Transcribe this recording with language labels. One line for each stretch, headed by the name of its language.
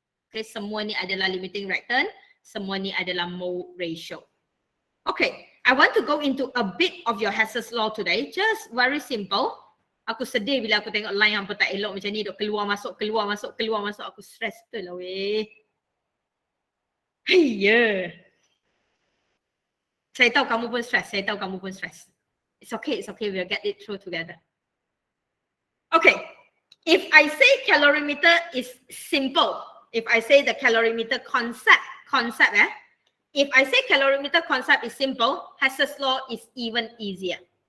Malay: Okay, semua ni adalah limiting reactant. Semua ni adalah mole ratio.
English: Okay, I want to go into a bit of your Hess's law today. Just very simple.
Malay: Aku sedih bila aku tengok line hampa tak elok macam ni. Duk keluar masuk, keluar masuk, keluar masuk. Aku stress betul lah weh. Hey, Saya tahu kamu pun stress. Saya tahu kamu pun stress.
English: It's okay. We'll get it through together. Okay. If I say calorimeter is simple. If I say the calorimeter concept, if I say calorimeter concept is simple, Hess's law is even easier.